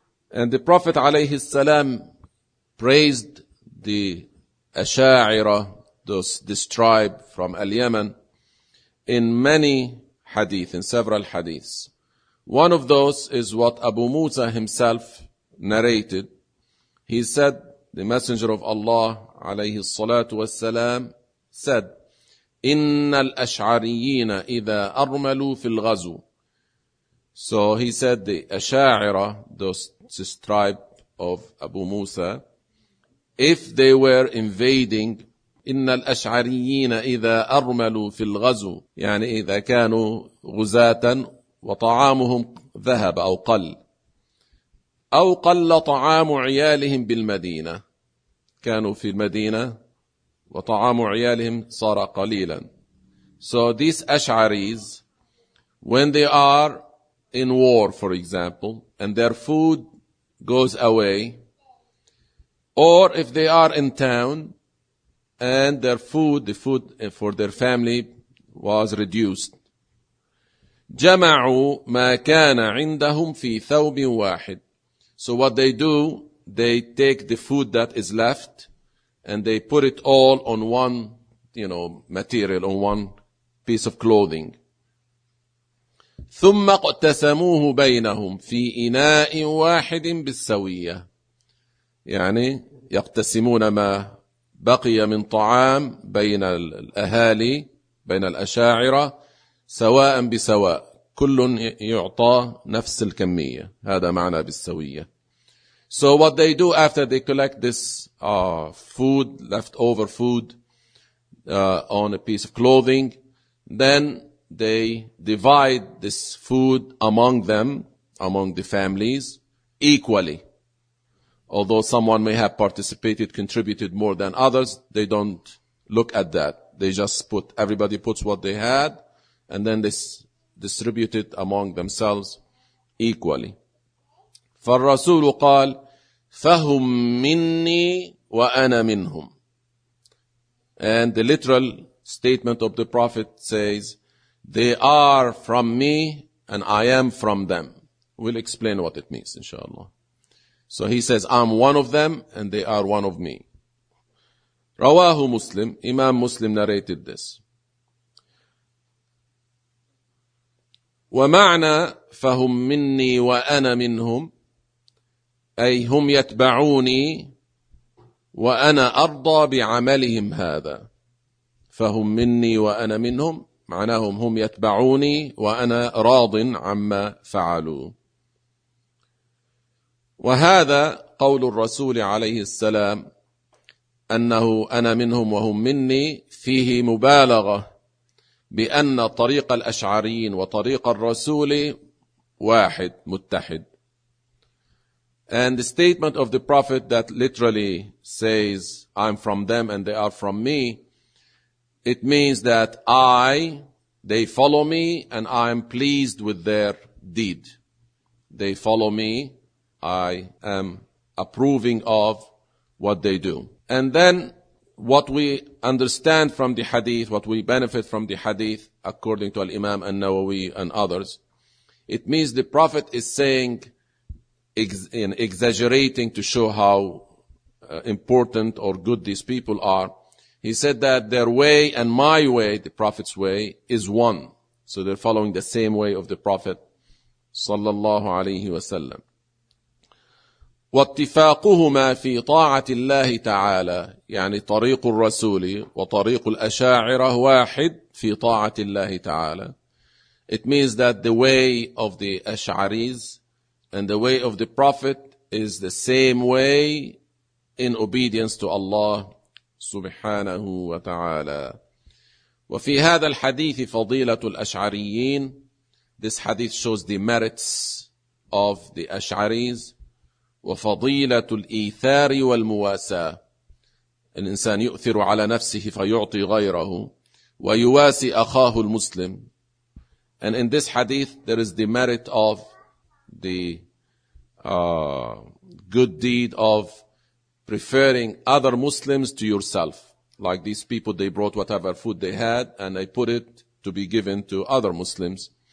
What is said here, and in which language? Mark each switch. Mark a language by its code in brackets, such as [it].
[en] And the Prophet alayhi salam praised the Asha'ira, this tribe from Al-Yaman, in many hadith, in several hadiths. One of those is what Abu Musa himself narrated. He said, the Messenger of Allah alayhi salatu wassalam said, [ar] إن الأشعريين إذا أرملوا في الغزو، [en] So he said the Asha'ira, those tribe of Abu Musa, if they were invading, [ar] إن الأشعريين إذا أرملوا في الغزو, يعني إذا كانوا غزاة وطعامهم ذهب أو قل, أو قل طعام عيالهم بالمدينة, كانوا في المدينة وطعام عيالهم صار قليلا. [en] So these Ash'aris, when they are in war, for example, and their food goes away, or if they are in town and their food, the food for their family was reduced, [ar] جمعوا ما كان عندهم في ثوب واحد. [en] So what they do, they take the food that is left and they put it all on one, you know, material, on one piece of clothing. [ar] ثم اقتسموه بينهم في إناء واحد بالسوية. يعني يقتسمون ما بقي من طعام بين الأهالي, بين الأشاعرة, سواء بسواء, كل يعطى نفس الكمية. هذا معنى بالسوية. [en] So what they do after they collect this food, leftover food, on a piece of clothing, then they divide this food among them, among the families, equally. Although someone may have participated, contributed more than others, they don't look at that. They just put, everybody puts what they had, and then they distribute it among themselves equally. [ar] فالرسول قال, فهم مني وأنا منهم. [en] And the literal statement of the Prophet says, they are from me and I am from them. We'll explain what it means, inshallah. So he says, I'm one of them and they are one of me. [ar] رواه مسلم, [en] Imam Muslim narrated this. [ar] ومعنى فهم مني وأنا منهم, أي هم يتبعوني وأنا أرضى بعملهم هذا. فهم مني وأنا منهم, معناهم هم يتبعوني وأنا راض عما فعلوا. وهذا قول الرسول عليه السلام أنه أنا منهم وهم مني, فيه مبالغة بأن طريق الأشعريين وطريق الرسول واحد متحد. [en] And the statement of the Prophet that literally says, I'm from them and they are from me, it means that they follow me and I am pleased with their deed. They follow me, I am approving of what they do. And then what we understand from the hadith, what we benefit from the hadith, according to Al-Imam An-Nawawi and others, it means the Prophet is saying, exaggerating to show how important or good these people are, he said that their way and my way, the Prophet's way, is one. So they're following the same way of the Prophet sallallahu alayhi wa sallam. [ar] واتفاقهما في طاعة الله تعالى, يعني طريق الرسول وطريق الأشاعرة واحد في طاعة الله تعالى. [en] It means that the way of the Ash'aris and the way of the Prophet is the same way in obedience to Allah subhanahu wa ta'ala. [ar] وفي هذا الحديث فضيلة الأشعريين. [en] This hadith shows the merits of the Ash'aris. [ar] وفضيلة الإيثار والمواساة. الإنسان يؤثر على نفسه فيعطي غيره. ويواسي أخاه المسلم. [en] And in this hadith there is the merit of the good deed of preferring other Muslims to yourself. Like these people, they brought whatever food they had and they put it to be given to other Muslims.